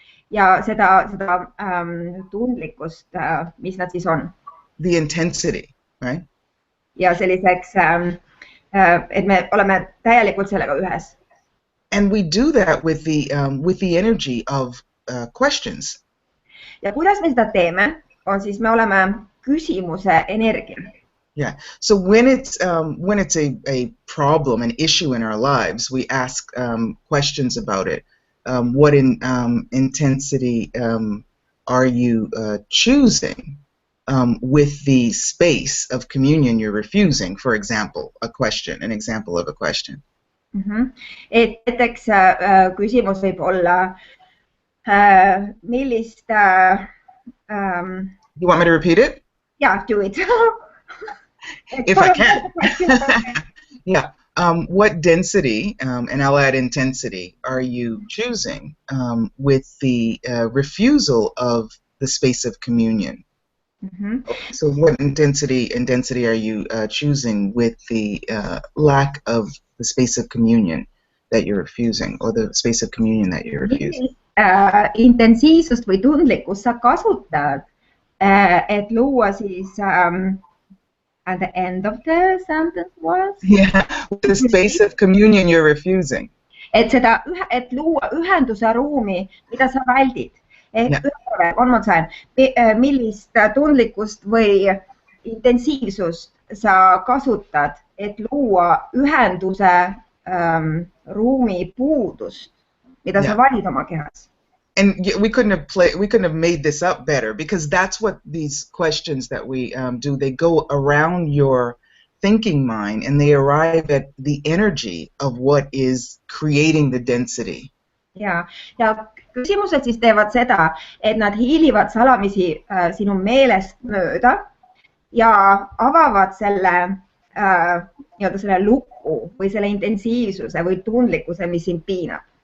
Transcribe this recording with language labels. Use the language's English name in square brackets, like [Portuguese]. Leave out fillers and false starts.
[Estonian] Ja seda tundlikkust, mis nad siis on. [English] The intensity, right? [Estonian] Ja selliseks, et me oleme täielikult sellega ühes. [English] And we do that with the energy of questions. [Estonian] Ja kuidas me seda teeme, on siis me oleme küsimuse energia. [English] Yeah. So when it's a problem, an issue in our lives, we ask questions about it. What intensity are you choosing with the space of communion you're refusing? For example, an example of a question. [Estonian] Et näiteks küsimus võib olla, millist... [English] You want me to repeat it? Yeah, do it. If I can. Yeah. What density, and I'll add intensity, are you choosing with the refusal of the space of communion? So what intensity are you choosing with the lack of the space of communion that you're refusing, or the space of communion that you're refusing? [Estonian] Intensiivsust või tundlikkust sa kasutad, et luua siis [English] at the end of the sentence was? Yeah, the space of communion you're refusing. [Estonian] Et luua ühenduse ruumi, mida sa väldid. [English] One more time. [Estonian] Millist tundlikkust või intensiivsust sa kasutad, et luua ühenduse ruumi puudust, mida sa valid oma kehas? [English] And we couldn't have made this up better, because that's what these questions that we do, they go around your thinking mind and they arrive at the energy of what is creating the density. [Estonian] Ja küsimused siis teevad seda, et nad hiilivad salamisi sinu meelest mööda ja avavad selle luku või selle intensiivsuse või tundlikkuse, mis sind piinab.